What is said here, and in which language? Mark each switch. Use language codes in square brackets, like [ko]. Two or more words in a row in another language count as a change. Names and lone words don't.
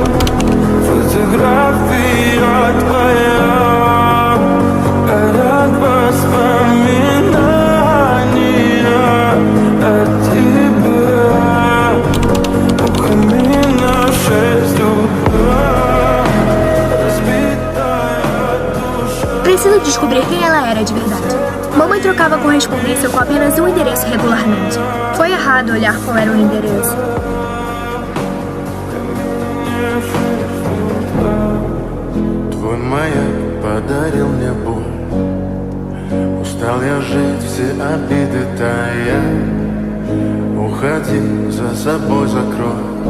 [ru] Фотография твоя, горят воспоминания о тебе. У камина в 6 утра, разбитая душа. [pt] Preciso descobrir quem ela era de verdade. Mamãe trocava correspondência com apenas um endereço regularmente. Foi errado olhar qual era o endereço. [ru] Твой маяк подарил мне боль. Устал я жить, все обиды тая. Уходи, за собой закрой.